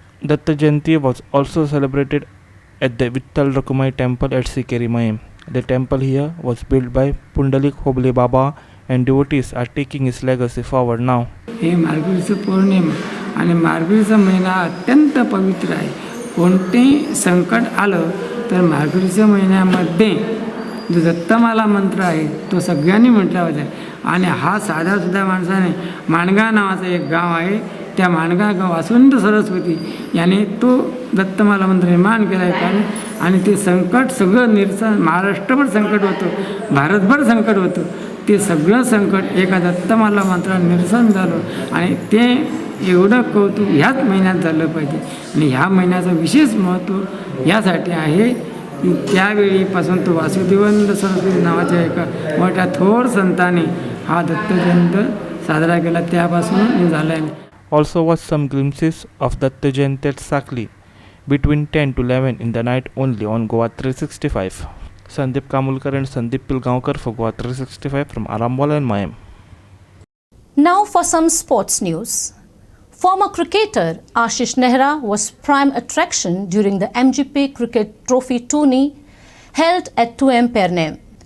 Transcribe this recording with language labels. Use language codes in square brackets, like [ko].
[en] Datta Jayanti was also celebrated at the Vittal Rakumai temple at Sikeri Mayam. The temple here was built by Pundalik Hoble Baba and devotees are taking his legacy forward now. [mr] हे मार्गशीर्ष पौर्णिमा आणि मार्गशीर्ष महिना अत्यंत पवित्र आहे. कोणतेही संकट आलं तर मार्गशीर्ष महिन्यामध्ये जो दत्तमाला मंत्र आहे तो सगळ्यांनी म्हटला पाहिजे. आणि हा साधासुद्धा माणसाने माणगा नावाचं एक गाव आहे त्या माणगा गाव वासवंत सरस्वती याने तो दत्तमाला मंत्र निर्माण केला आहे. कारण आणि ते संकट सगळं महाराष्ट्रभर संकट होतं, भारतभर संकट होतं. ते सगळं संकट एका दत्तमाला मंत्राने निरसन झालं आणि ते एवढं कौतुक ह्याच महिन्यात झालं पाहिजे. आणि ह्या महिन्याचं विशेष महत्त्व यासाठी आहे की त्यावेळीपासून तो वासुदेवानंद सरस्वती नावाच्या एका मोठ्या थोर संतांनी हा दत्त जयंती साजरा केला त्यापासून झाला आहे. [en] Also watch some glimpses of Datta Jayanti at Sakli between 10 to 11 in the night only on Goa 365. Sandeep Kamulkar and Sandeep Pilgaonkar for Goa 365 from Arambol and Mayam. Now for some sports news. Former cricketer Ashish Nehra was prime attraction during the MGP Cricket Trophy tourney held at 2M Perne.